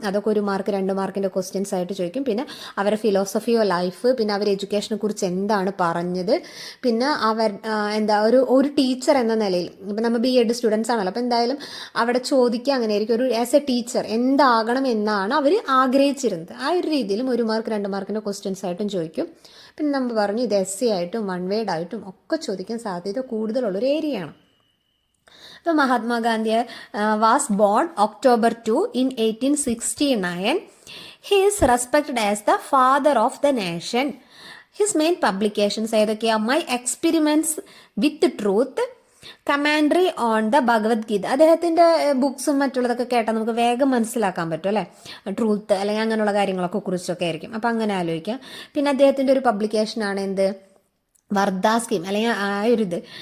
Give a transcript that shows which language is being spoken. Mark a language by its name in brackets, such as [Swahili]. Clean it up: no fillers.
[Malayalam] അതൊക്കെ 1 മാർക്ക് 2 മാർക്കിൻ്റെ ക്വസ്റ്റ്യൻസ് ആയിട്ട് ചോദിക്കും. പിന്നെ അവരുടെ ഫിലോസഫി ഓഫ് ലൈഫ്, പിന്നെ അവർ എഡ്യൂക്കേഷനെ കുറിച്ച് എന്താണ് പറഞ്ഞത്, പിന്നെ അവർ എന്താ ഒരു ടീച്ചർ എന്ന നിലയിൽ, ഇപ്പം നമ്മൾ BEd സ്റ്റുഡൻസ് ആണല്ലോ, അപ്പോൾ എന്തായാലും അവിടെ ചോദിക്കുക അങ്ങനെ ആയിരിക്കും, ഒരു ആസ് എ ടീച്ചർ എന്താകണം എന്നാണ് അവർ ആഗ്രഹിച്ചിരുന്നത്. ആ ഒരു രീതിയിലും 1 മാർക്ക് 2 മാർക്കിൻ്റെ ക്വസ്റ്റ്യൻസ് ആയിട്ടും ചോദിക്കും. പിന്നെ നമ്മൾ പറഞ്ഞു ഇത് essay ആയിട്ടും 1 വേർഡ് ആയിട്ടും ഒക്കെ ചോദിക്കാൻ സാധ്യത കൂടുതലുള്ളൊരു ഏരിയയാണ്. [English] അപ്പോൾ Mahatma Gandhi was born October 2 in 1869. He is respected as the father of the nation. His main publications ഏതൊക്കെയാണ്, my experiments with truth, കമാൻഡറി on the Bhagavad Gita. [Malayalam] അദ്ദേഹത്തിൻ്റെ ബുക്സും മറ്റുള്ളതൊക്കെ കേട്ടാൽ നമുക്ക് വേഗം മനസ്സിലാക്കാൻ പറ്റും അല്ലേ, ട്രൂത്ത് അല്ലെങ്കിൽ അങ്ങനെയുള്ള കാര്യങ്ങളൊക്കെ കുറിച്ചൊക്കെ ആയിരിക്കും. അപ്പം അങ്ങനെ ആലോചിക്കാം. പിന്നെ അദ്ദേഹത്തിൻ്റെ ഒരു പബ്ലിക്കേഷനാണ് വർദ്ധ സ്കീം, അല്ലെങ്കിൽ ആ ഒരു ഇത്.